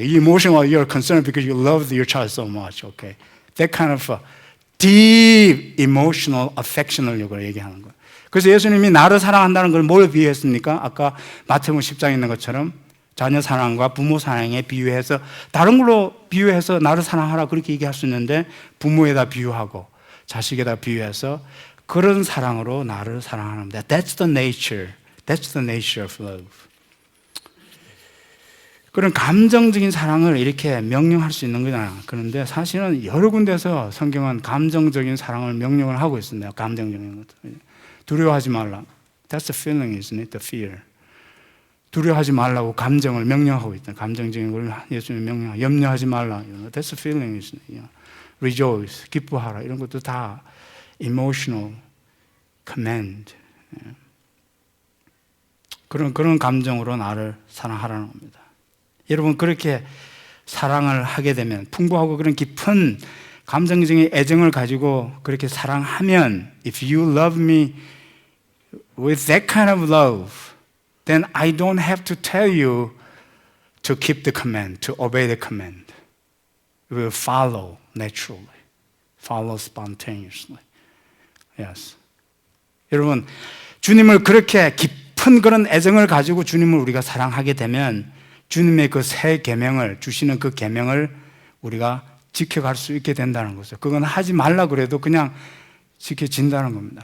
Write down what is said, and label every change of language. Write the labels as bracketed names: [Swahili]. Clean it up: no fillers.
[English] Emotional, you're concerned because you love your child so much. Okay, that kind of deep emotional affection [Korean] 을 얘기하는 거예요. 그래서 예수님이 나를 사랑한다는 걸 뭘 비유했습니까? 아까 마태복음 10장에 있는 것처럼 자녀 사랑과 부모 사랑에 비유해서 다른 걸로 비유해서 나를 사랑하라 그렇게 얘기할 수 있는데 부모에다 비유하고 자식에다 비유해서 그런 사랑으로 나를 사랑하는 겁니다. [English] That's the nature. That's the nature of love. [Korean] 그런 감정적인 사랑을 이렇게 명령할 수 있는 거잖아요. 그런데 사실은 여러 군데서 성경은 감정적인 사랑을 명령을 하고 있습니다. 감정적인 것. 두려워하지 말라. [English] That's the feeling, isn't it? The fear. [Korean] 두려워하지 말라고 감정을 명령하고 있다. 감정적인 걸 예수님이 명령하고 염려하지 말라. [English] That's the feeling, isn't it? Rejoice. [Korean] 기뻐하라. 이런 것도 다 [English] emotional command. [Korean] 그런 감정으로 나를 사랑하라는 겁니다. 여러분 그렇게 사랑을 하게 되면 풍부하고 그런 깊은 감정적인 애정을 가지고 그렇게 사랑하면 [English] If you love me with that kind of love then I don't have to tell you to keep the command, to obey the command. You will follow naturally, follow spontaneously. Yes. [Korean] 여러분 주님을 그렇게 깊은 그런 애정을 가지고 주님을 우리가 사랑하게 되면 주님의 그 새 계명을 주시는 그 계명을 우리가 지켜갈 수 있게 된다는 거죠. 그건 하지 말라 그래도 그냥 지켜진다는 겁니다.